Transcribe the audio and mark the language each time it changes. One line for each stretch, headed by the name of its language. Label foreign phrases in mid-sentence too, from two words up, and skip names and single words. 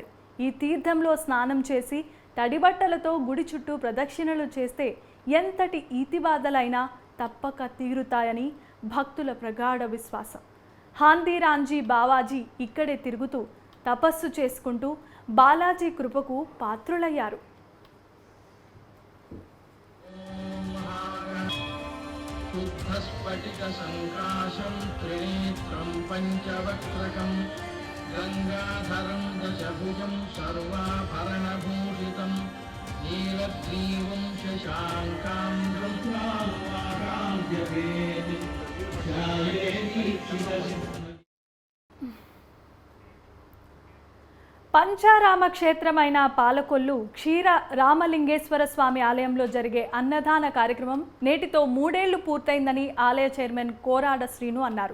Telugu: ఈ తీర్థంలో స్నానం చేసి తడిబట్టలతో గుడి చుట్టూ ప్రదక్షిణలు చేస్తే ఎంతటి ఈతిబాధలైనా తప్పక తీరుతాయని భక్తుల ప్రగాఢ విశ్వాసం. హాందీరాంజీ బావాజీ ఇక్కడే తిరుగుతూ తపస్సు చేసుకుంటూ బాలాజీ కృపకు పాత్రులయ్యారు.
Sanskrit: शुद्धस्फटिकसङ्काशं त्रिनेत्रं पञ्चवक्त्रकं गङ्गाधरं दशभुजं सर्वाभरणभूषितं नीलग्रीवं शशाङ्कां
Telugu: పంచారామ క్షేత్రమైన పాలకొల్లు క్షీర రామలింగేశ్వర స్వామి ఆలయంలో జరిగే అన్నదాన కార్యక్రమం నేటితో 3 ఏళ్లు పూర్తయిందని ఆలయ చైర్మన్ కోరాడ శ్రీను అన్నారు.